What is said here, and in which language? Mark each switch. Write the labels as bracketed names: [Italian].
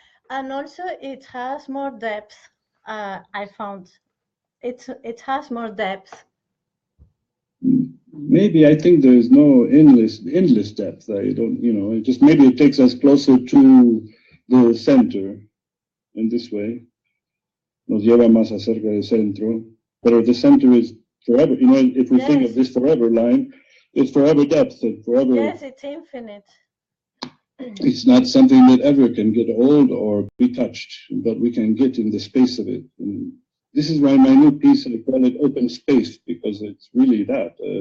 [English] And also, it has more depth. I found it has more depth. Maybe I think there is no endless depth. I don't, it just maybe it takes us closer to the center in this way. [Spanish] Nos lleva más acerca del centro. [English] But the center is forever. If we think of this forever line. It's forever depth and forever. Yes, it's infinite. It's not something that ever can get old or be touched, but we can get in the space of it. And this is why my new piece, I call it open space, because it's really that.